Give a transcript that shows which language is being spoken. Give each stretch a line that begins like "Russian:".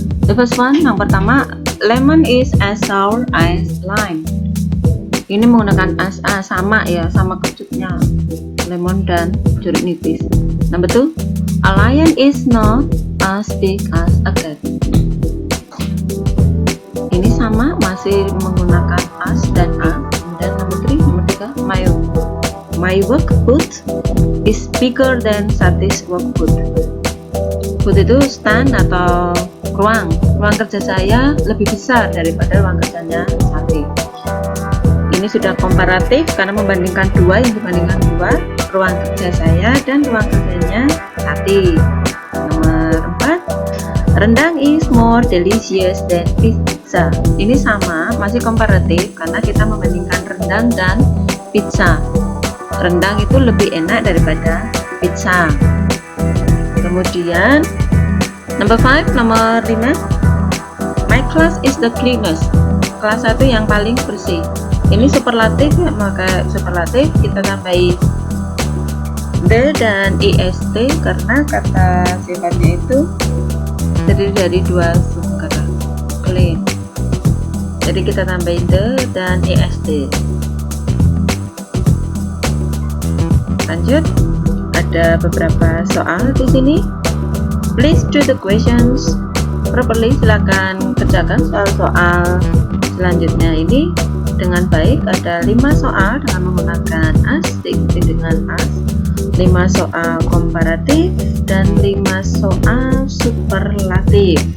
English: The first one,
Indonesian: yang pertama,
English: lemon is as sour as lime.
Indonesian: Ini menggunakan as, sama ya, sama kecutnya lemon dan jeruk nipis.
English: Number 2, a lion is not as big as a cat.
Indonesian: Ini sama, masih menggunakan as dan a.
English: Dan number 3, my work boot is bigger than Sati's work boot.
Indonesian: Boot itu stand atau ruang kerja saya lebih besar daripada ruang kerjanya Sati. Ini sudah komparatif karena membandingkan dua, yang dibandingkan dua, ruang kerja saya dan ruang kerjanya Sati. Nomor 4,
English: rendang is more delicious than pizza.
Indonesian: Ini sama, masih komparatif karena kita membandingkan rendang dan pizza. Rendang itu lebih enak daripada pizza. Kemudian nomor 5,
English: my class is the cleanest.
Indonesian: Kelas 1 yang paling bersih. Ini superlatif ya, maka superlatif kita tambahin the dan est karena kata sifatnya itu terdiri dari dua suku kata, clean. Jadi kita tambahin the dan est. Lanjut, ada beberapa soal di sini.
English: Please do the questions properly.
Indonesian: Silakan kerjakan soal-soal selanjutnya ini dengan baik. Ada 5 soal dengan menggunakan as, diikuti dengan as, 5 soal komparatif, dan 5 soal superlatif.